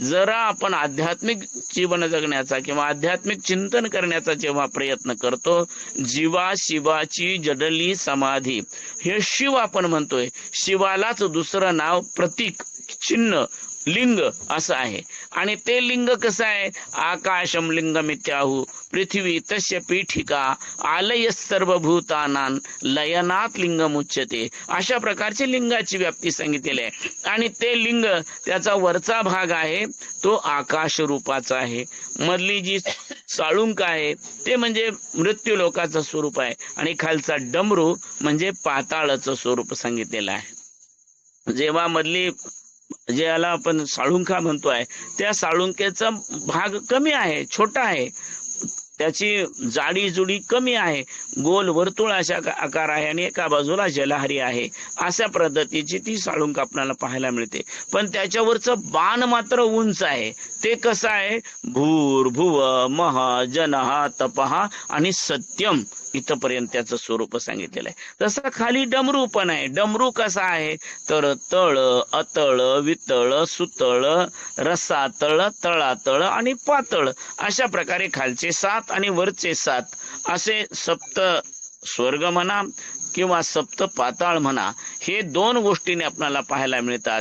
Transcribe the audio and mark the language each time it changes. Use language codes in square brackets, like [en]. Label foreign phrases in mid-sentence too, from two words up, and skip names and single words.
[mr] जरा आपण आध्यात्मिक जीवन जगण्याचा किंवा आध्यात्मिक चिंतन करण्याचा जेव्हा प्रयत्न करतो, जीवा शिवाची जडली समाधी, हे शिव आपण म्हणतोय. शिवालाच दुसरं नाव प्रतीक, चिन्ह, लिंग असं आहे. आणि ते लिंग कसं आहे? [sa] आकाशम लिंगमित्याहु पृथ्वी तस्य पीठिका आलय सर्वभूतानां लयनात लिंगमुच्यते. [mr] अशा प्रकारची लिंगाची व्याप्ती सांगितलेली आहे. आणि ते लिंग, त्याचा वरचा भाग आहे तो आकाश रूपाचा आहे. मधली जी साळुंक आहे ते म्हणजे मृत्यू लोकाचं स्वरूप आहे. आणि खालचा डमरू म्हणजे पाताळाचं स्वरूप सांगितलेलं आहे. जेव्हा मधली ज्याला आपण साळुंका म्हणतोय, त्या साळुंकेचा भाग कमी आहे, छोटा आहे, त्याची जाडी जुडी कमी आहे, गोल वर्तुळ अशा आकार आहे आणि एका बाजूला जलहरी आहे. अशा पद्धतीची ती साळुंक आपल्याला पाहायला मिळते. पण त्याच्यावरचं बाण मात्र उंच आहे. ते कसं आहे? भूर भुव मह जनः तपः आणि सत्यम, इथपर्यंत त्याचं स्वरूप सांगितलेलं आहे. तसं खाली डमरू पण आहे. डमरू कसा आहे? तर तळ, अतळ, वितळ, सुतळ, रसातळ, तळातळ आणि पातळ अशा प्रकारे खालचे 7 आणि वरचे 7 असे सप्त स्वर्ग म्हणा किंवा सप्त पाताळ म्हणा, हे 2 गोष्टीने आपल्याला पाहायला मिळतात.